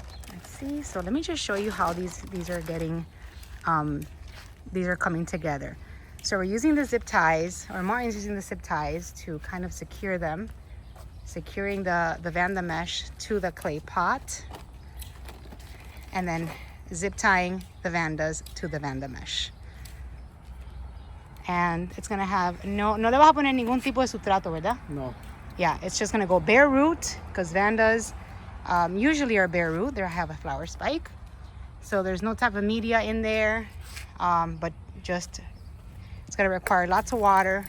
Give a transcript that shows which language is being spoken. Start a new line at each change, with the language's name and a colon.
English: Let's see. So let me just show you how these are getting, these are coming together. So we're using the zip ties, or Martin's using the zip ties to kind of secure them, securing the Vanda mesh to the clay pot, and then zip tying the Vandas to the Vanda mesh. And it's gonna have
Spanish: no le vas a poner ningún tipo de sustrato, ¿verdad? No.
English: Yeah, it's just gonna go bare root, because Vandas usually are bare root. They have a flower spike, so there's no type of media in there, but just it's gonna require lots of water.